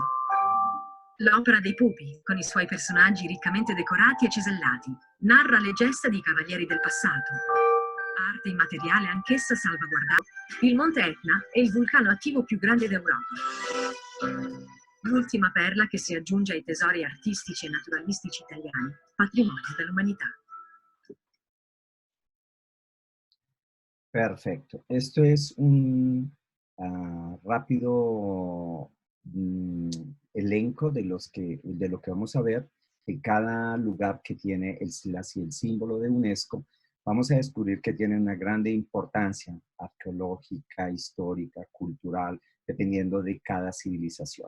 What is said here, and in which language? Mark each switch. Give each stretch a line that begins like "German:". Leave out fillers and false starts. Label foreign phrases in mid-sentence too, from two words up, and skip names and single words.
Italian: L'opera dei Pupi, con i suoi personaggi riccamente decorati e cesellati, narra le gesta di cavalieri del passato. Arte immateriale anch'essa salvaguardata. Il Monte Etna è il vulcano attivo più grande d'Europa. L'ultima perla che si aggiunge ai tesori artistici e naturalistici italiani, patrimonio dell'umanità.
Spanish: Perfecto. Esto es un rápido elenco de lo que vamos a ver. En cada lugar que tiene el símbolo de UNESCO, vamos a descubrir que tiene una grande importancia arqueológica, histórica, cultural, dependiendo de cada civilización.